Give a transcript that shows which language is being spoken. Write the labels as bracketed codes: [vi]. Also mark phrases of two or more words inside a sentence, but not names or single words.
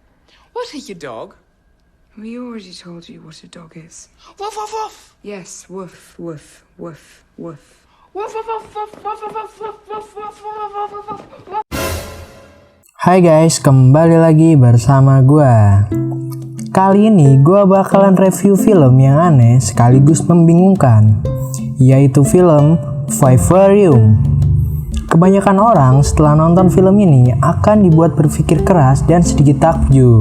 [en] What are you, dog? We already told you what a dog is. Woof, woof, woof. Yes, woof, woof, woof, woof. Woof, woof, woof, woof, woof, woof, woof, woof, woof, woof, woof, woof, woof. [id] Hai guys, kembali lagi bersama gua. Kali ini gua bakalan review film yang aneh sekaligus membingungkan, yaitu film Vivarium. Kebanyakan orang setelah nonton film ini akan dibuat berpikir keras dan sedikit takjub.